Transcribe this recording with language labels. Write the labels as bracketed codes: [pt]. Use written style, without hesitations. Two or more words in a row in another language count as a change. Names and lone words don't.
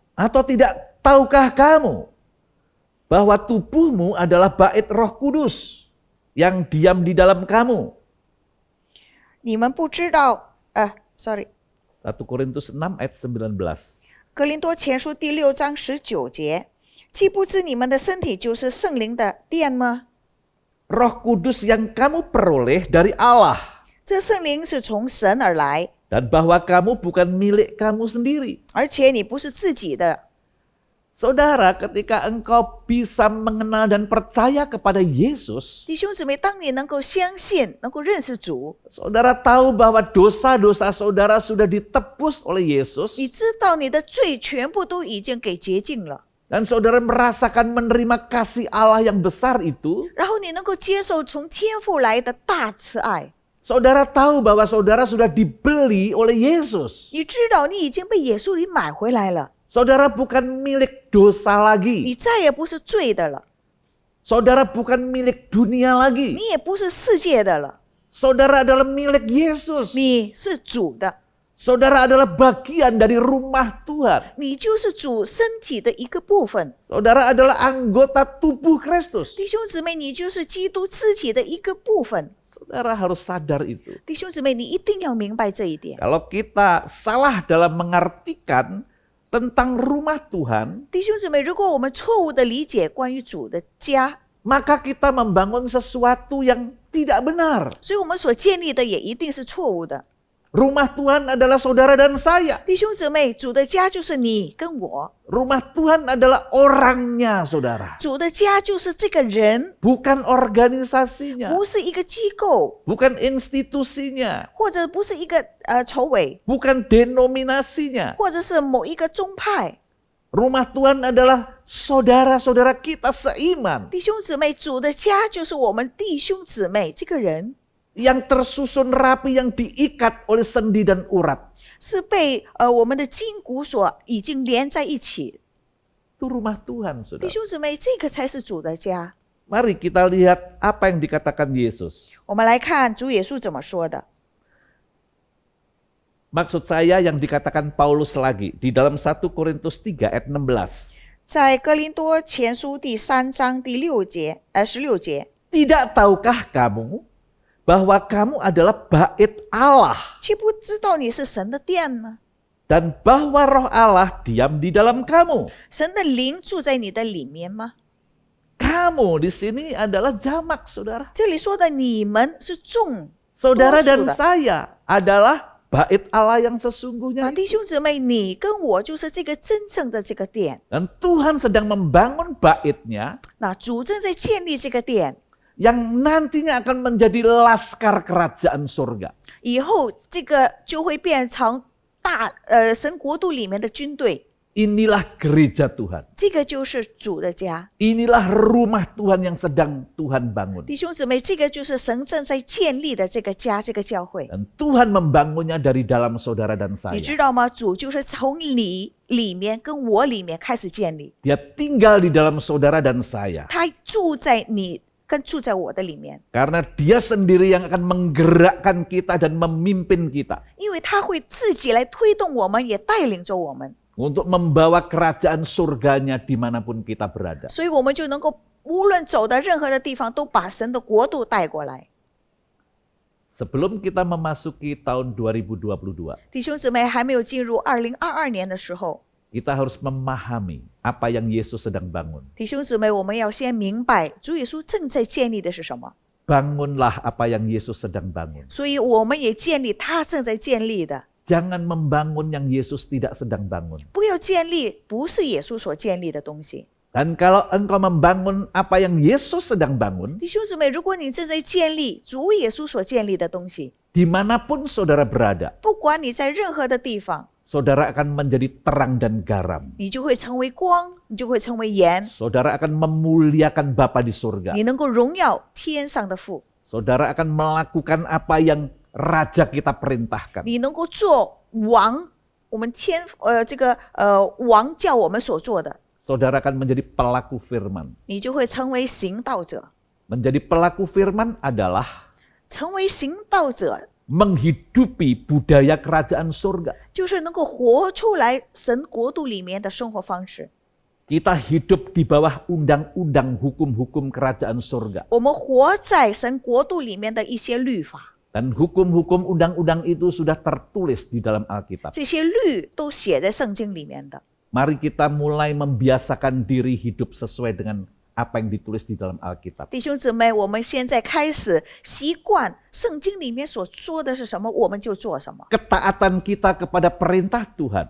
[id] Atau tidak tahukah kamu bahwa tubuhmu adalah bait Roh Kudus yang diam di dalam kamu? [zh] 你们不知道，1 [id] Korintus 6 ayat 19. [zh] 哥林多前书第6章19节，岂不知你们的身体就是圣灵的殿吗？ [id] Roh Kudus yang kamu peroleh dari Allah [zh] 这圣灵是从神而来， [id] dan bahwa kamu bukan milik kamu sendiri. [zh] 而且你不是自己的。 [id] Saudara, ketika engkau bisa mengenal dan percaya kepada Yesus, [zh] 弟兄姊妹，当你能够相信、能够认识主， [id] saudara tahu bahwa dosa-dosa saudara sudah ditebus oleh Yesus, [zh] 你知道你的罪全部都已经给洁净了， [id] dan saudara merasakan menerima kasih Allah yang besar itu, [zh] 然后你能够接受从天父来的大慈爱， [id] saudara tahu bahwa saudara sudah dibeli oleh Yesus. [zh] 你知道你已经被耶稣给买回来了， [id] Saudara bukan milik dosa [zh] 你 [id] lagi. [zh] 再也不是罪的了， [id] Saudara bukan milik dunia lagi. [zh] 你也不是世界的了， [id] Saudara adalah milik Yesus. [zh] 你是主的， [id] Saudara adalah bagian dari rumah Tuhan. [zh] 你就是主身体的一个部分。 [id] Saudara adalah anggota tubuh Kristus. [zh] 弟兄姊妹，你就是基督肢体的一个部分。 [id] Saudara harus sadar itu. [zh] 弟兄姊妹，你一定要明白这一点。 [id] Kalau kita salah dalam mengartikan tentang rumah Tuhan, [zh] 弟兄姊妹，如果我们错误的理解关于主的家， [id] maka kita membangun sesuatu yang tidak benar. [zh] 所以我们所建立的也一定是错误的。 [id] Rumah Tuhan adalah saudara dan saya. [zh] 弟兄姊妹，主的家就是你跟我， [id] Rumah Tuhan adalah orangnya, saudara. [zh] 主的家就是这个人， [id] Bukan organisasinya, [zh] 不是一个机构， [id] bukan institusinya, [zh] 或者不是一个筹委， [id] bukan denominasinya. [zh] 或者是某一个宗派。 [id] Rumah Tuhan adalah saudara-saudara kita seiman [zh] 弟兄姊妹，主的家就是我们弟兄姊妹这个人， [id] yang tersusun rapi, yang diikat oleh sendi dan urat. [zh] 是被我们的筋骨所已经连在一起。 [id] Itu rumah Tuhan, [zh] 弟 [id] saudara. [zh] 兄姊妹，这个才是主的家。 [id] Mari kita lihat apa yang dikatakan Yesus. [zh] 我们来看主耶稣怎么说的。 [id] Maksud saya yang dikatakan Paulus lagi di dalam 1 Korintus 3 ayat 16. [zh] 在哥林多前书第3章第16节， [id] Tidak tahukah kamu bahwa kamu adalah bait Allah [zh] 岂不知道你是神的殿吗？ [id] dan bahwa roh Allah diam di dalam kamu? [zh] 神的灵住在你的里面吗？ [id] Kamu di sini adalah jamak, saudara. [zh] 这里说的你们是众 [id] Saudara [zh] 多数 [id] dan [zh] 的 [id] saya adalah bait Allah yang sesungguhnya. [zh] 弟兄姊妹，你跟我就是这个真正的这个殿。 [id] Dan Tuhan sedang membangun baitnya [zh] 那主正在建立这个殿， [id] yang nantinya akan menjadi laskar kerajaan surga. [zh] 以后这个就会变成神国度里面的军队。 [id] Inilah gereja Tuhan. [zh] 这个就是主的家， [id] Inilah rumah Tuhan yang sedang Tuhan bangun. [zh] 弟兄姊妹，这个就是神正在建立的这个家，这个教会。 [id] Dan Tuhan membangunnya dari dalam saudara dan [zh] 你 [id] saya. [zh] 知道吗？主就是从你里面跟我里面开始建立， [id] Dia tinggal di dalam saudara dan saya. [zh] 他住在你跟住在我的里面， [id] Karena dia sendiri yang akan menggerakkan kita dan memimpin kita [zh] 因为他会自己来推动我们，也带领着我们， [id] untuk membawa kerajaan surganya dimanapun kita berada. [zh] 所以我们就能够无论走到任何的地方，都把神的国度带过来。 [id] Sebelum kita memasuki tahun 2022, [zh] 弟兄姊妹，还没有进入2022年的时候， [id] kita harus memahami apa yang Yesus sedang bangun. [zh] 弟兄姊妹，我们要先明白主耶稣正在建立的是什么， [id] Bangunlah apa yang Yesus sedang bangun. [zh] 所以我们也建立他正在建立的。 [id] Jangan membangun yang Yesus tidak sedang bangun. [zh] 不要建立不是耶稣所建立的东西。 [id] Dan kalau engkau membangun apa yang Yesus sedang bangun, [zh] 弟兄姊妹，如果你正在建立主耶稣所建立的东西， [id] dimanapun saudara berada, [zh] 不管你在任何的地方， [id] saudara akan menjadi terang dan garam. [zh] 你就会成为光，你就会成为盐， [id] Saudara akan memuliakan Bapa di surga. [zh] 你能够荣耀天上的父， [id] Saudara akan melakukan apa yang Raja kita perintahkan. [zh] 你能够做王，我们王叫我们所做的， [id] Saudara akan menjadi pelaku firman. [zh] 你就会成为行道者。 [id] Menjadi pelaku firman adalah [zh] 成为行道者， [id] menghidupi budaya kerajaan surga. [zh] 就是能够活出来神国度里面的生活方式。 [id] Kita hidup di bawah undang-undang hukum-hukum kerajaan surga. [zh] 我们活在神国度里面的一些律法， [id] Dan hukum-hukum undang-undang itu sudah tertulis di dalam Alkitab. [zh] 这些律都写在圣经里面的。 [id] Mari kita mulai membiasakan diri hidup sesuai dengan apa yang ditulis di dalam Alkitab. [zh] 弟兄姊妹，我们现在开始习惯圣经里面所说的是什么，我们就做什么。 [id] Ketaatan kita kepada perintah Tuhan